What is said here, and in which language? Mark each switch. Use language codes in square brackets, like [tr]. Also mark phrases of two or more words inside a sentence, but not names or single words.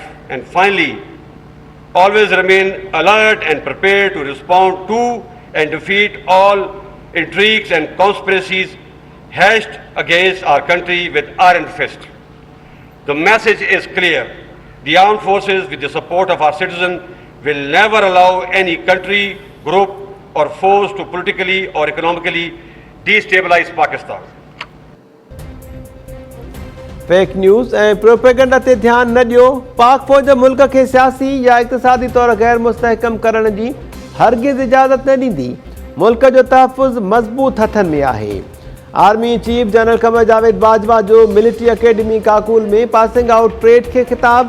[en] And finally, always remain alert and prepared to respond to and defeat all intrigues and conspiracies hatched against our country with iron fist. The message is clear. The armed forces, with the support of our citizens, will never allow any country, group or force to politically or economically destabilize Pakistan. fake news [sd] ऐं प्रोपेगेंडा ते ध्यानु न ॾियो। पाक फ़ौज मुल्क खे सियासी या इक़्तिसादी तौर गैर मुस्तहकम करण जी हरगिज़ इजाज़त न ॾींदी। मुल्क जो तहफ़ुज़ मज़बूत हथनि में आहे। [en] army chief [sd] जनरल क़मर जावेद बाजवा जो मिलिट्री अकेडमी काकूल में [en] passing out parade [sd] खे ख़िताब।